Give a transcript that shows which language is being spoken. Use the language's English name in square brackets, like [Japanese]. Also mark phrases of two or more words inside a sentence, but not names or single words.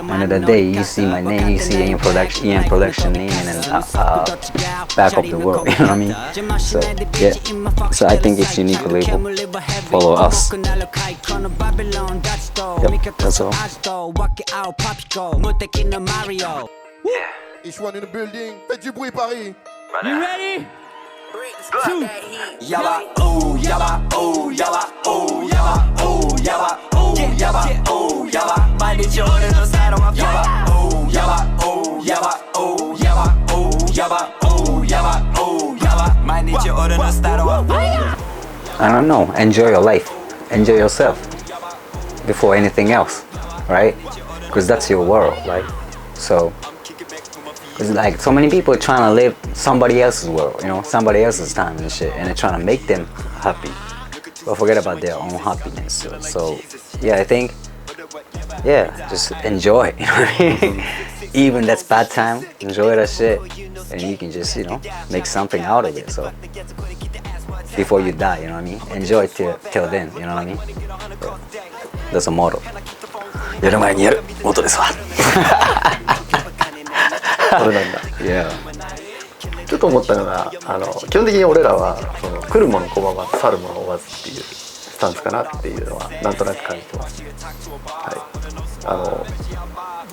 [English] End of the day, you see my name, you see in production name, and then back of the world, you know what I mean? So yeah, so I think it's unique label. Follow us. Yep, that's all. H1 in the building. [French] Faites du bruit, Paris. [English] You ready? 2. Yaba, oh, yaba, oh, yaba, oh, yaba, oh, yaba, oh, yaba, oh, yaba. [Japanese] 毎日俺のスタイルは yaba, oh, yaba, oh, yaba, oh, yaba, oh, yaba, oh, yaba, oh, yaba. 毎日俺のスタイルは [English] I don't know. Enjoy your life. Enjoy yourself before anything else, right? Because that's your world, right? So it's like so many people are trying to live somebody else's world, you know, somebody else's time and shit, and they're trying to make them happy, but forget about their own happiness. So yeah, I think, yeah, just enjoy, you know what I mean? Even that's bad time, enjoy that shit, and you can just, you know, make something out of it. So before you die, you know what I mean? Enjoy till then, you know what I mean? So, that's a motto. [Japanese] やる前にやる元ですわ。それなんだ。 [English] Yeah. [Japanese] ちょっと思ったのが、基本的に俺らはその来るもの拒まず去るもの追わずっていうスタンスかなっていうのはなんとなく感じてます。はい。